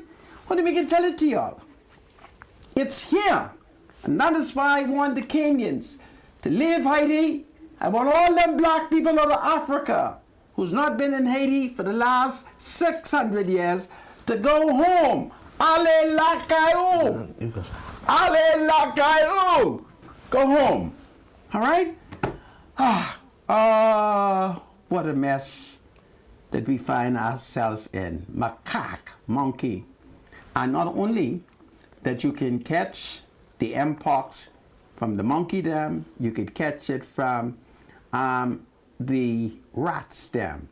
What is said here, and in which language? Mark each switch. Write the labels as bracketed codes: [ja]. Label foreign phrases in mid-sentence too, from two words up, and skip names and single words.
[en] Well, then we can tell it to y'all. It's here. And that is why I want the Kenyans to leave Haiti. I want all them black people out of Africa who's not been in Haiti for the last 600 years to go home. [ht] Ale la kayo. Ale la kayo. [en] Go home. All right? What a mess that we find ourselves in. Macaque, monkey. And not only that you can catch the mpox from the monkey dam, you could catch it from the rat stem.